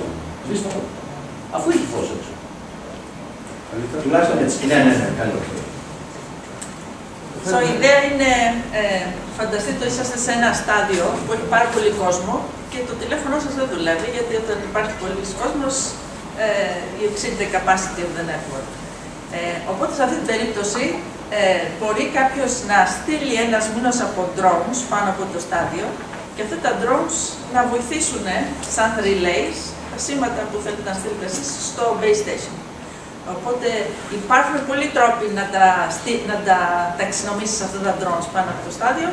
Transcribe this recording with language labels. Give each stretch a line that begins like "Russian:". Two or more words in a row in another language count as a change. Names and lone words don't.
Greek: Αφού έχει φως έξω. Τουλάχιστον έτσι. Ναι, καλό. Η ιδέα είναι, φανταστείτε ότι είσαστε σε ένα στάδιο που έχει πάρα πολύ κόσμο και το τηλέφωνο σας δεν δουλεύει, γιατί όταν υπάρχει πολλής κόσμος,
English: you exceed the capacity of the network.
Greek: Οπότε σε αυτή την περίπτωση μπορεί κάποιος να στείλει ένα μήνος από δρόμους πάνω από το στάδιο και αυτά τα drones να βοηθήσουν σαν relays τα σήματα που θέλετε να στείλετε εσείς στο
English: base station.
Greek: Οπότε υπάρχουν πολλοί τρόποι να τα ταξινομήσεις αυτά τα drones πάνω από το στάδιο.